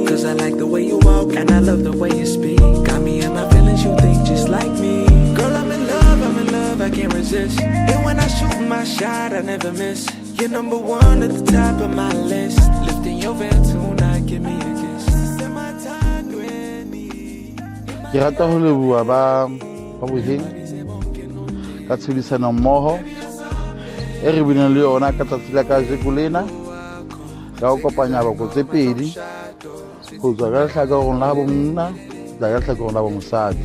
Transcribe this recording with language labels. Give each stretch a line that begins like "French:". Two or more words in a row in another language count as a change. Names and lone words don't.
English: Cause I like the way you walk and I love the way you speak. Got me in my feelings, you think just like me. Girl, I'm in love, I can't resist. And when I shoot my shot, I never miss. You're number one at the top of my list. Lifting your veil tonight, give me a kiss. Set my time, Granny.
Southern Sotho: Ke rata ho leboha ba boheng ka tshebedisano mmoho e re binang le yona ka tsatsi la kajeko lena ka ho kopanya bako tse pedi ho tswa ka lehlakoreng la bomonna la ka lehlakoreng la bomosadi.